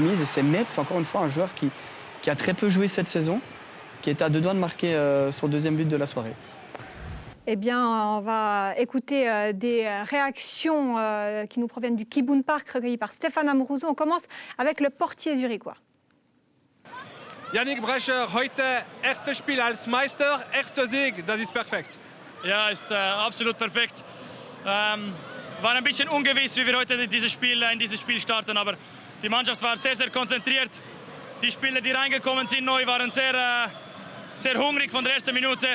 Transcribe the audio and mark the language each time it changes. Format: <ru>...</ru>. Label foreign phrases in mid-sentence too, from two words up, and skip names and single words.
<fr>Et c'est Metz, encore une fois, un joueur qui a très peu joué cette saison, qui est à 2 doigts de marquer son deuxième but de la soirée. Eh bien, on va écouter des réactions qui nous proviennent du Kibun Park, recueillies par Stéphane Amoruso. On commence avec le portier zurichois.</fr> <de>Yannick Brecher, heute erstes Spiel als Meister, erster Sieg, das ist perfekt. Ja, ist absolut perfekt. War ein bisschen ungewiss, wie wir heute in dieses Spiel starten, aber die Mannschaft war sehr, sehr konzentriert. Die Spieler, die reingekommen sind neu, waren sehr hungrig von der ersten Minute.</de>